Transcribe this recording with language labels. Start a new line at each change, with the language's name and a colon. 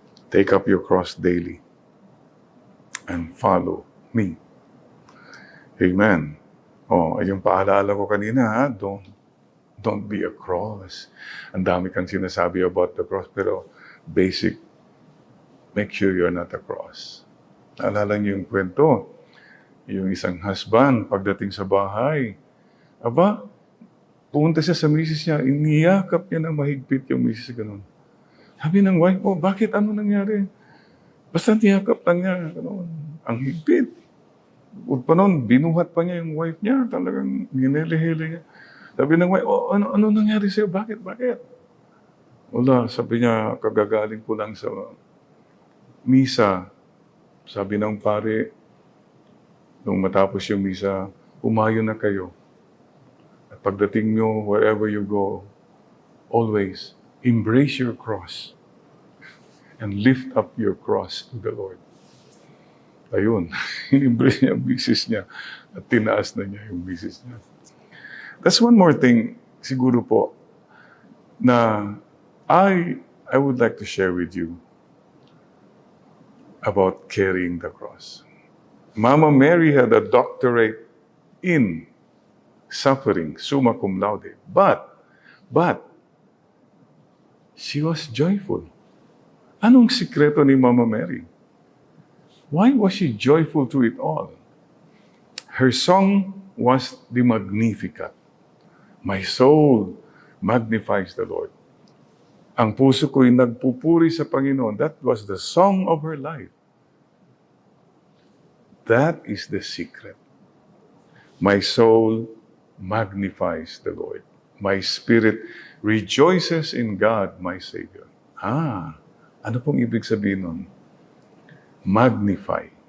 English: Take up your cross daily and follow me. Amen.
Filipino: Yung paalala ko kanina, ha?
English: Don't be a cross.
Filipino: Ang dami kang sinasabi
English: about the cross,
Filipino: pero basic,
English: make sure you're not a cross.
Filipino: Naalala niyo yung kwento, yung isang husband, pagdating sa bahay, pumunta siya sa misis niya, iniyakap niya na mahigpit yung misis, ganun. Sabi ng wife, bakit? Ano nangyari? Basta niyakap lang niya, ganun. Ang higpit. Huwag pa noon, binuhat pa niya yung wife niya, talagang hinele-hele niya. Sabi ng wife, ano nangyari sa'yo? Bakit? Wala, sabi niya, kagagaling ko lang sa misa. Sabi ng pare, nung matapos yung misa, umayo na kayo. At pagdating nyo,
English: wherever you go, always embrace your cross and lift up your cross to the Lord.
Filipino: Ayun, in-embrace niya ang misis niya at tinaas na niya yung misis niya.
English: That's one more thing,
Filipino: siguro po,
English: na I would like to share with you about carrying the cross. Mama Mary had a doctorate in suffering, summa cum laude. But, she was joyful.
Filipino: Anong sikreto ni Mama Mary?
English: Why was she joyful through it all? Her song was the Magnificat. My soul magnifies the Lord.
Filipino: Ang puso ko'y nagpupuri sa Panginoon.
English: That was the song of her life. That is the secret. My soul magnifies the Lord. My spirit rejoices in God, my Savior.
Filipino: Ano pong ibig sabihin nun? Magnify.